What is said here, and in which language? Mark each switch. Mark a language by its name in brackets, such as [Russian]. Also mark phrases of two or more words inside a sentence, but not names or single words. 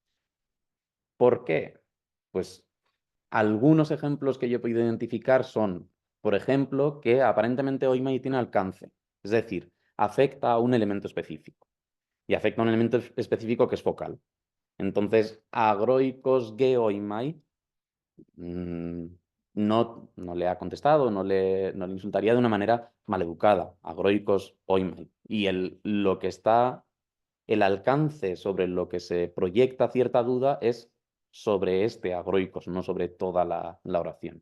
[Spanish] ¿Por qué? Pues algunos ejemplos que yo he podido identificar son, por ejemplo, que aparentemente oimai tiene alcance, es decir, afecta a un elemento específico y afecta a un elemento específico que es focal. Entonces, [Greek] ἄγροικός γε οἶμαι [Spanish] no le ha contestado, no le insultaría de una manera maleducada, [Greek] ἄγροικος οἶμαι. [Spanish] Y lo que está, el alcance sobre lo que se proyecta cierta duda es sobre este agroikos, no sobre toda la oración.